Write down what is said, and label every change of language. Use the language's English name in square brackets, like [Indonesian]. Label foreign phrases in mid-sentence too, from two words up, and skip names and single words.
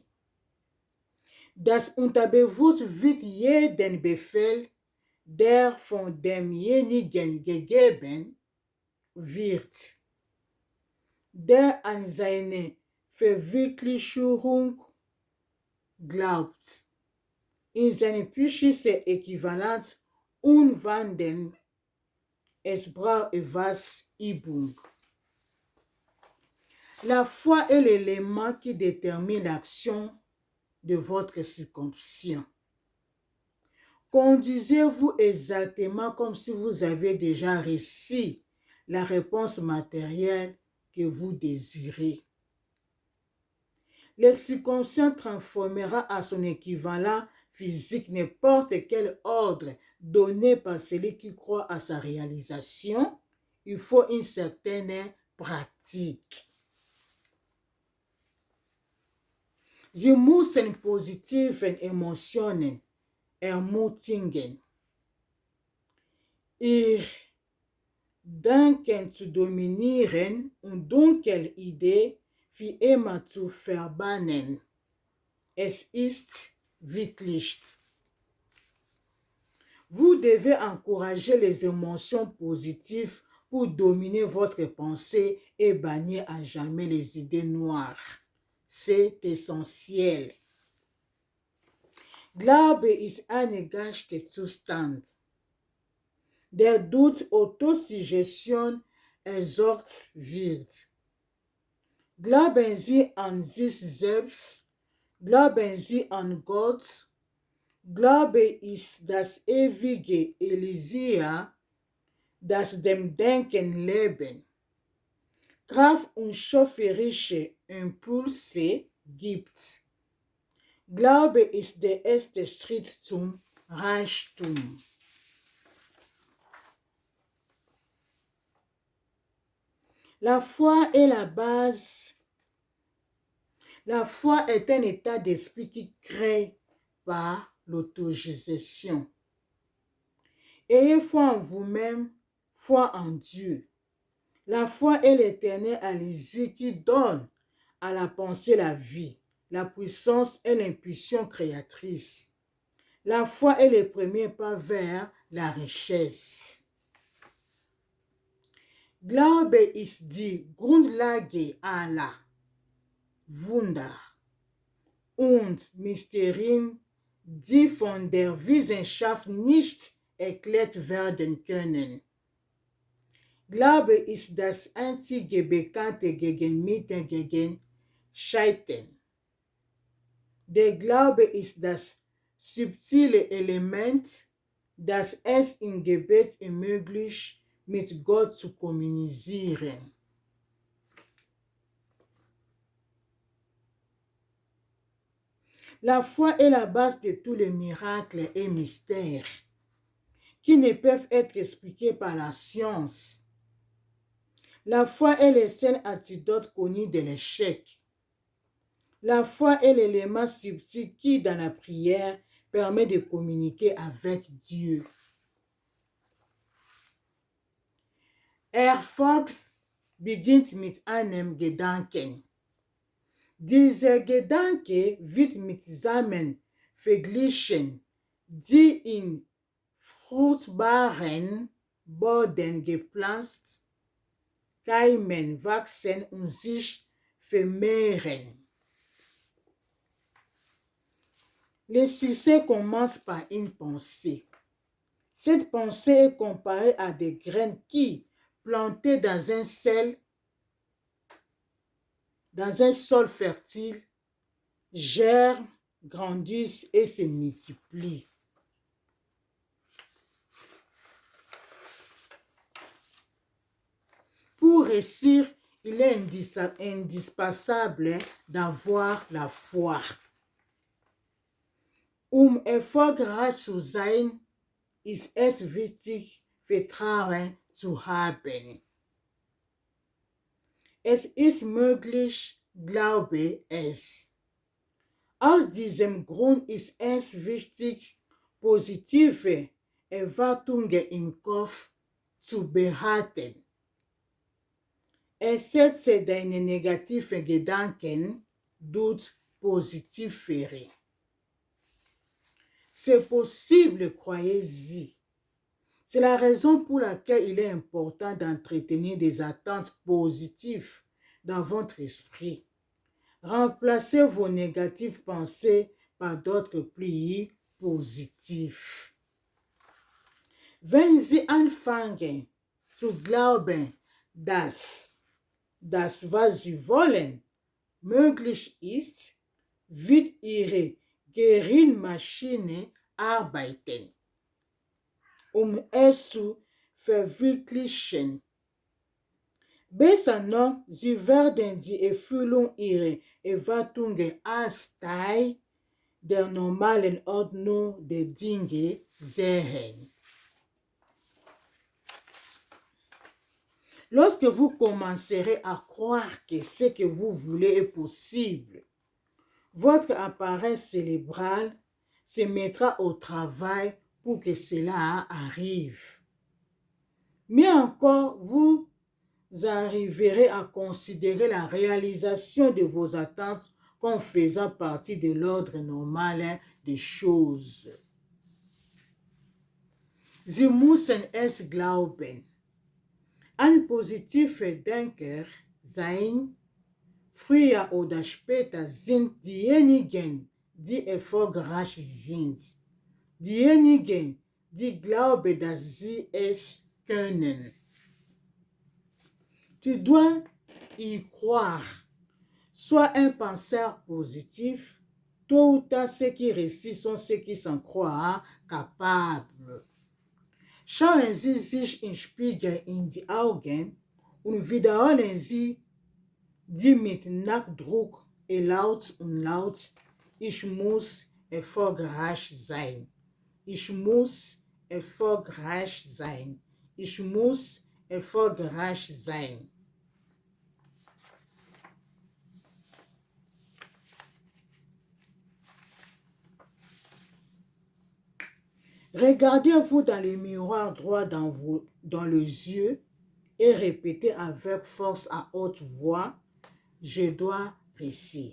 [German] Das Unterbewusstsein wird jeden Befehl, der von demjenigen gegeben wird, der an seine Verwirklichung glaubt, in seine psychische Äquivalenz umwandeln. Es braucht etwas Übung. [French] La foi est l'élément qui détermine l'action de votre subconscient. Conduisez-vous exactement comme si vous avez déjà reçu la réponse matérielle que vous désirez. Le subconscient transformera à son équivalent physique n'importe quel ordre donné par celui qui croit à sa réalisation. Il faut une certaine pratique. [German] Sie müssen positiven Emotionen ermutigen, ihr Denken zu dominieren und dunkle Ideen für immer zu verbannen. Es ist wirklich. [French] Vous devez encourager les émotions positives pour dominer votre pensée et bannir à jamais les idées noires. C'est essentiel. [German] Glaube ist ein Geisteszustand, der durch Autosuggestion erzeugt wird. Glauben Sie an sich selbst, glauben Sie an Gott. Glaube ist das ewige Elixier, das dem Denken Leben, Kraft und schöpferische Impulse gibt. Glaube ist der erste Schritt zum Reichtum. [French] La foi est la base. La foi est un état d'esprit qui crée par l'autogestion. Ayez foi en vous-même, foi en Dieu. La foi est l'éternel allié qui donne à la pensée la vie, la puissance et l'impulsion créatrice. La foi est le premier pas vers la richesse. [German] Glaube ist die Grundlage aller Wunder und Mysterien, die von der Wissenschaft nicht erklärt werden können. Glaube ist das einzige bekannte Gegenmittel gegen Scheitern. Der Glaube ist das subtile Element, das es im Gebet ermöglicht, mit Gott zu kommunizieren. [French] La foi est la base de tous les miracles et mystères qui ne peuvent être expliqués par la science. La foi est le seul antidote connu de l'échec. La foi est l'élément subtil qui, dans la prière, permet de communiquer avec Dieu. [German] Erfolg beginnt mit einem Gedanken. Dieser Gedanke wird mit Samen verglichen, die in fruchtbaren Boden gepflanzt, keimen, wachsen und sich vermehren. [French] Le succès commence par une pensée. Cette pensée est comparée à des graines qui, plantées dans un sol fertile, germent, grandissent et se multiplient. Pour réussir, il est indispensable d'avoir la foi. [German] Erfolgreich zu sein, ist es wichtig, Vertrauen zu haben. Es ist möglich, glaube es. Aus diesem Grund ist es wichtig, positive Erwartungen im Kopf zu behalten. Ersetze deine negativen Gedanken durch positivere. [French] C'est possible, croyez-y. C'est la raison pour laquelle il est important d'entretenir des attentes positives dans votre esprit. Remplacez vos négatives pensées par d'autres plus positives. [German] Wenn Sie anfangen zu glauben, dass das, was Sie wollen, möglich ist, wird Ihre Gehirnmaschine arbeiten, es zu verwirklichen. Besser noch, Sie werden die Erfüllung Ihrer Erwartungen als Teil der normalen Ordnung der Dinge sehen. [French] Lorsque vous commencerez à croire que ce que vous voulez est possible, votre appareil cérébral se mettra au travail pour que cela arrive. Mais encore, vous arriverez à considérer la réalisation de vos attentes comme faisant partie de l'ordre normal des choses. [German] Sie müssen es glauben. Ein positiver Denker sein. Früher oder später sind diejenigen, die erfolgreich sind. Diejenigen, die glauben, dass sie es können. [French] Tu dois y croire. Sois un penseur positif. Tôt ou tard, ceux qui réussissent sont ceux qui s'en croient capables. [German] Schauen Sie sich im Spiegel in die Augen und wiederholen Sie die mit Nachdruck laut und laut: Ich muss erfolgreich sein. Ich muss erfolgreich sein. Ich muss erfolgreich sein. [French] Regardez-vous dans le miroir droit dans les yeux et répétez avec force à haute voix: je dois réussir.